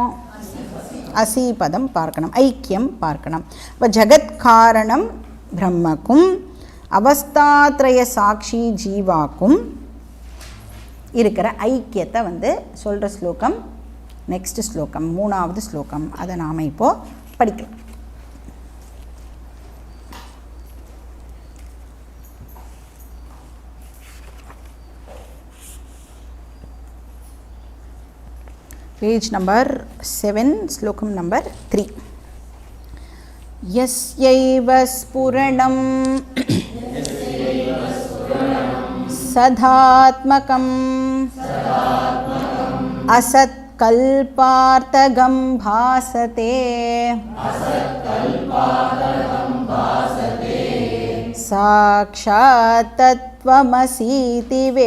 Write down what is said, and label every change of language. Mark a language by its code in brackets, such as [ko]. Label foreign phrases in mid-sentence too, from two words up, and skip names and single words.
[ta] அசி பதம் பார்க்கணும், ஐக்கியம் பார்க்கணும். இப்போ ஜகத் காரணம் பிரம்மக்கும் அவஸ்தாத்ரய சாட்சி ஜீவாக்கும் இருக்கிற ஐக்கியத்தை சொல்கிற ஸ்லோகம் நெக்ஸ்ட் ஸ்லோகம், மூணாவது ஸ்லோகம். அதை நாம் இப்போது படிக்கலாம். [en] page number 7 shlokam number 3. [sa] यस्यैव स्फुरणं सदात्मकं असत्कल्पार्थगं भासते साक्षात् तत्त्वमसीति